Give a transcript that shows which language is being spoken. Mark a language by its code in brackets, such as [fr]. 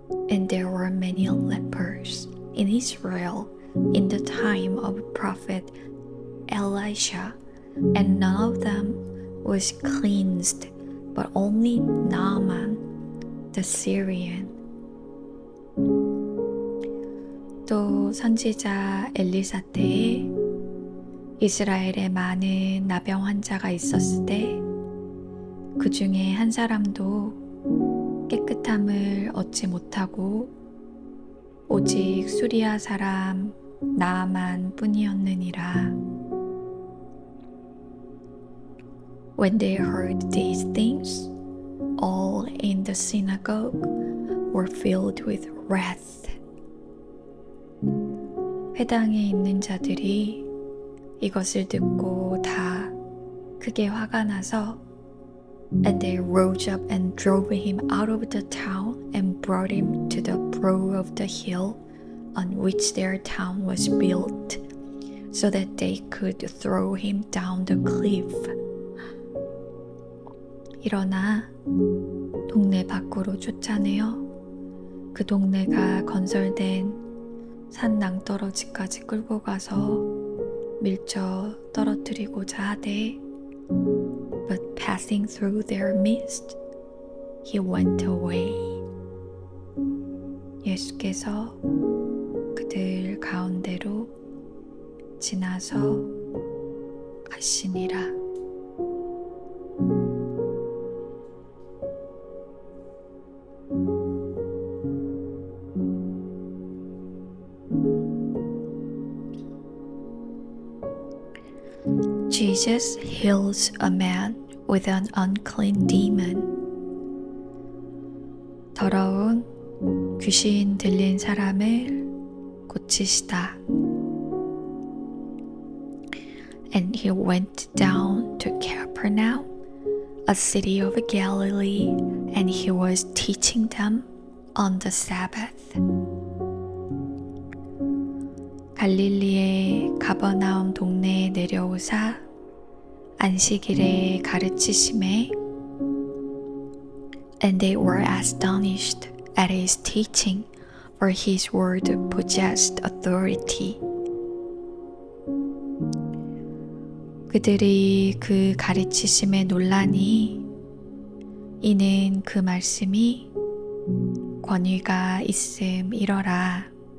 [en] And there were many lepers in Israel in the time of prophet Elisha, and none of them was cleansed, but only Naaman the Syrian. [ko] 또 선지자 엘리사 때에 이스라엘에 많은 나병 환자가 있었을 때 그 중에 한 사람도 깨끗함을 얻지 못하고 오직 수리아 사람 나아만 뿐이었느니라. [en] When they heard these things, all in the synagogue were filled with wrath. [ko] 회당에 있는 자들이 이것을 듣고 다 크게 화가 나서 [en] And they rose up and drove him out of the town and brought him to the brow of the hill on which their town was built, so that they could throw him down the cliff. [ko] 일어나 동네 밖으로 쫓아내어 그 동네가 건설된 산 낭떠러지까지 끌고 가서 밀쳐 떨어뜨리고자 하되 [en] But passing through their midst, he went away. [ko] 예수께서 그들 가운데로 지나서 가시니라. [en] Jesus heals a man with an unclean demon. [ko] 더러운 귀신 들린 사람을 고치시다. [en] And he went down to Capernaum, a city of Galilee, and he was teaching them on the Sabbath. [ko] 갈릴리의 가버나움 동네에 내려오사 안식일에 가르치심에 [en] And they were astonished at his teaching, for his word possessed authority. [ko] 그들이 그 가르치심에 놀라니 이는 그 말씀이 권위가 있음이러라.